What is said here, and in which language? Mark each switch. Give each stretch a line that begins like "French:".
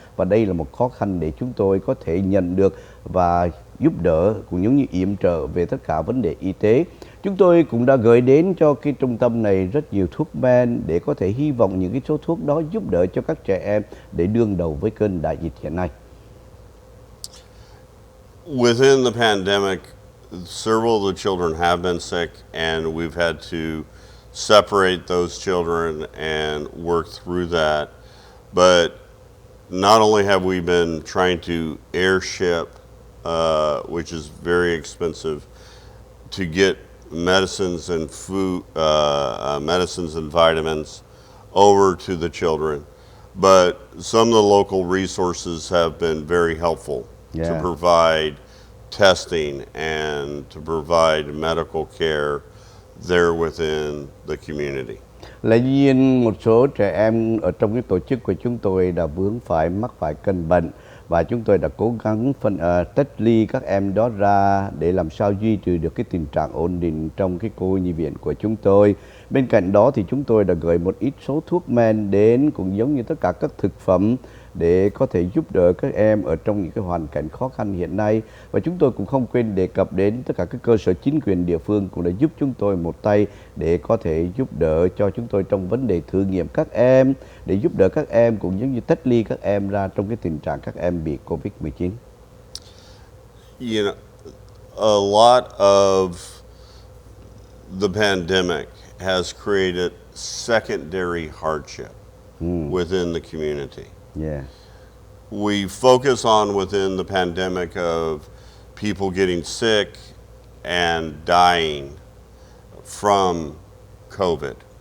Vietnamese: Và đây là một khó khăn để chúng tôi có thể nhận được và giúp đỡ, cũng giống như yểm trợ về tất cả vấn đề y tế. Chúng tôi cũng đã gửi đến cho cái trung tâm này rất nhiều thuốc men để có thể hy vọng những cái số thuốc đó giúp đỡ cho các trẻ em để đương đầu với cơn đại dịch hiện nay.
English: Within the pandemic, several of the children have been sick, and we've had to separate those children and work through that. But not only have we been trying to airship, which is very expensive, to get medicines and food, medicines and vitamins over to the children, but some of the local resources have been very helpful to provide testing and to provide medical care there within the community.
Vietnamese: Là tuy nhiên một số trẻ em ở trong cái tổ chức của chúng tôi đã mắc phải căn bệnh, và chúng tôi đã cố gắng tách ly các em đó ra để làm sao duy trì được cái tình trạng ổn định trong cái cô nhi viện của chúng tôi. Bên cạnh đó thì chúng tôi đã gửi một ít số thuốc men đến, cũng giống như tất cả các thực phẩm để có thể giúp đỡ các em ở trong những cái hoàn cảnh khó khăn hiện nay. Và chúng tôi cũng không quên đề cập đến tất cả các cơ sở chính quyền địa phương cũng đã giúp chúng tôi một tay để có thể giúp đỡ cho chúng tôi trong vấn đề thử nghiệm các em, để giúp đỡ các em cũng giống như tách ly các em ra trong cái tình trạng các em bị Covid-19.
English: You know, a lot of the pandemic has created secondary hardship within the community. Yeah. We focus on within the pandemic of people getting sick and dying from COVID.